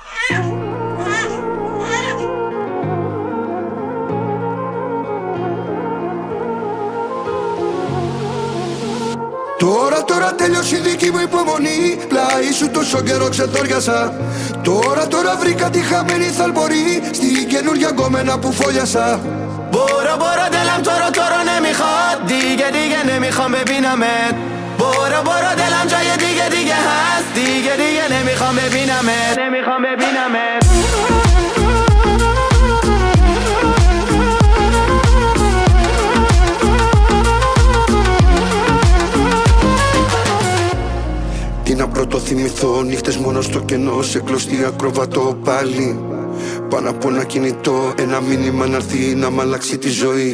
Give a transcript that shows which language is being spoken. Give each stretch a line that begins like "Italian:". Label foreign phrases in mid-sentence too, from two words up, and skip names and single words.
Greek: Τώρα τέλειωσε η δική μου υπομονή. Πλάι σου τόσο καιρό ξετόριασα. Τώρα βρήκα τη χαμένη θαλπορή στην καινούργια γκόμενα που φόλιασα.
Persian: برو دلم تو رو نمیخواد دیگه نمیخوام ببینمت برو دلم جای دیگه هست دیگه نمیخوام ببینمت
Greek: Τι να πρωτοθυμηθώ, νύχτες μόνο στο κενό, σε κλωστή ακροβατώ πάλι. Πάνω από ένα κινητό, ένα μήνυμα να έρθει να μ' αλλάξει τη ζωή.